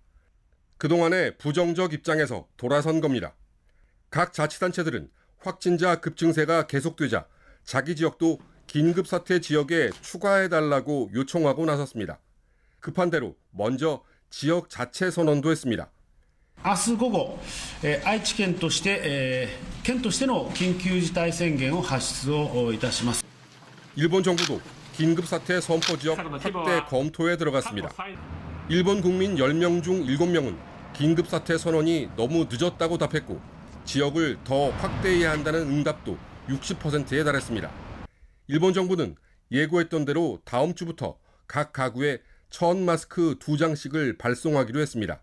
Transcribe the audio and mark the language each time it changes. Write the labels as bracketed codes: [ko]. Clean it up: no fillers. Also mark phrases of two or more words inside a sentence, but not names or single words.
[ko] 그동안의 부정적 입장에서 돌아선 겁니다. 각 자치단체들은 확진자 급증세가 계속되자 자기 지역도 긴급사태 지역에 추가해달라고 요청하고 나섰습니다. 급한 대로 먼저 지역 자체 선언도 했습니다. [ja] 明日午後、愛知県として県としての緊急事態宣言を発出をいたします。 [ko] 일본 정부도 긴급사태 선포 지역 확대 검토에 들어갔습니다. 일본 국민 10명 중 7명은 긴급사태 선언이 너무 늦었다고 답했고 지역을 더 확대해야 한다는 응답도 60%에 달했습니다. 일본 정부는 예고했던 대로 다음 주부터 각 가구에 천 마스크 2장씩을 발송하기로 했습니다.